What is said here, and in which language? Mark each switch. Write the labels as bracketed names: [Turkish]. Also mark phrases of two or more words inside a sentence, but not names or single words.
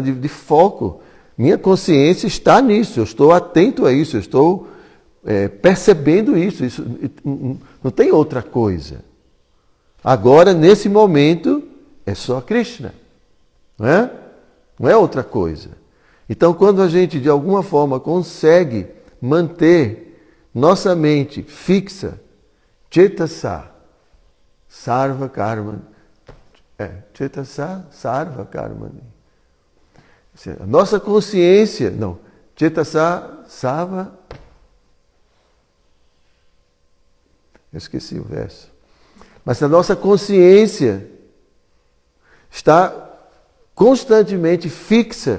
[Portuguese] de foco, minha consciência está nisso, eu estou atento a isso, eu estou percebendo isso, não tem outra coisa. Agora, nesse momento, é só Krishna, não é? Não é outra coisa. Então, quando a gente, de alguma forma, consegue manter nossa mente fixa, [Sanskrit] cetasa, sarva karma, cetasa, sarva karmani. [Portuguese] A nossa consciência, não, [Sanskrit] Cetasa Sava, [Portuguese] eu esqueci o verso. Mas a nossa consciência está constantemente fixa.